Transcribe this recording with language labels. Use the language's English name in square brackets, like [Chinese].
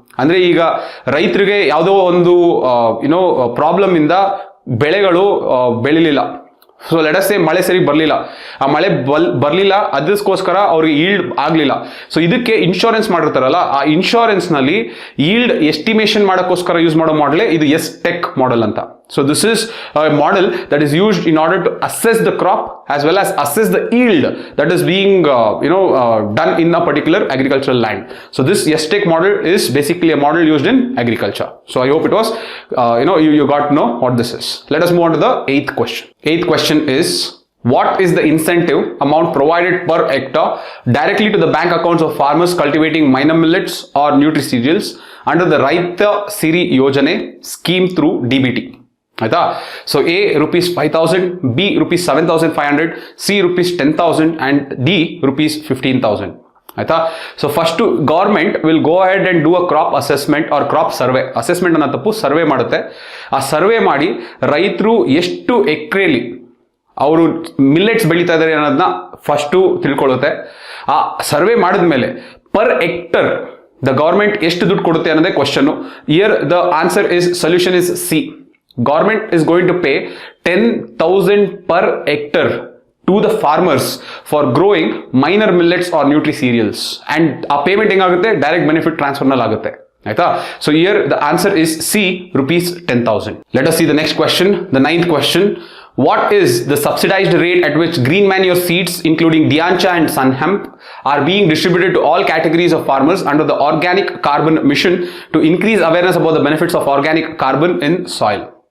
[Kannada] ಅಂದ್ರೆ ಈಗ ರೈತರಿಗೆ ಯಾವುದೋ ಒಂದು ಪ್ರಾಬ್ಲಮ್ ಇಂದ ಬೆಳೆಗಳು ಬೆಳಿಲಿಲ್ಲ. [English] so let us say [Kannada] ಮಳೆ ಸರಿ ಬರಲಿಲ್ಲ, ಆ ಮಳೆ ಬರಲಿಲ್ಲ, ಅದಕ್ಕೋಸ್ಕರ ಅವ್ರಿಗೆ ಈಲ್ಡ್ ಆಗಲಿಲ್ಲ. ಸೊ ಇದಕ್ಕೆ ಇನ್ಶೂರೆನ್ಸ್ ಮಾಡಿರ್ತಾರಲ್ಲ, ಆ ಇನ್ಶೂರೆನ್ಸ್ನಲ್ಲಿ ಈಲ್ಡ್ ಎಸ್ಟಿಮೇಷನ್ ಮಾಡೋಕ್ಕೋಸ್ಕರ ಯೂಸ್ ಮಾಡೋ ಮಾಡಲೇ ಇದು ಎಸ್ ಟೆಕ್ ಮಾಡಲ್ ಅಂತ. [English] So this is a model that is used in order to assess the crop as well as assess the yield that is being done in a particular agricultural land. So this YesTech model is basically a model used in agriculture. So I hope it was you got to know what this is. Let us move on to the 8th question. 8th question is, what is the incentive amount provided per hectare directly to the bank accounts of farmers cultivating minor millets or nutri-cereals under the Raita Siri Yojane scheme through DBT? [Kannada] ಆಯ್ತಾ? [English] So A ₹5,000, B ₹7,500, C ₹10,000 and D ₹15,000. ಆಯ್ತಾ? So first government will go ahead and do a crop assessment or crop survey. [Kannada] Assessment ಅನ್ನೋ ತಪ್ಪು, survey ಮಾಡುತ್ತೆ. ಆ survey ಮಾಡಿ ರೈತರು ಎಷ್ಟು ಎಕರೆಲಿ ಅವರು ಮಿಲ್ಲೆಟ್ಸ್ ಬೆಳೀತಾ ಇದ್ದಾರೆ ಅನ್ನೋದನ್ನ ಫಸ್ಟು ತಿಳ್ಕೊಳ್ಳುತ್ತೆ. ಆ ಸರ್ವೆ ಮಾಡಿದ್ಮೇಲೆ ಪರ್ ಹೆಕ್ಟರ್ ದ ಗೌರ್ಮೆಂಟ್ ಎಷ್ಟು ದುಡ್ಡು ಕೊಡುತ್ತೆ ಅನ್ನೋದೇ question. [English] Here the answer is, solution is C. Government is going to pay 10,000 per hectare to the farmers for growing minor millets or nutri-cereals. And a payment [Kannada] ಹೆಂಗಾಗುತ್ತೆ, direct benefit ಟ್ರಾನ್ಸ್ಫರ್ನಲ್ಲಿ ಆಗುತ್ತೆ. ಆಯ್ತಾ? [English] So here the answer is C, ₹10,000. Let us see the next question, the 9th question. What is the subsidized rate at which green manure seeds, including Diancha and Sun Hemp, are being distributed to all categories of farmers under the Organic Carbon Mission to increase awareness about the benefits of organic carbon in soil?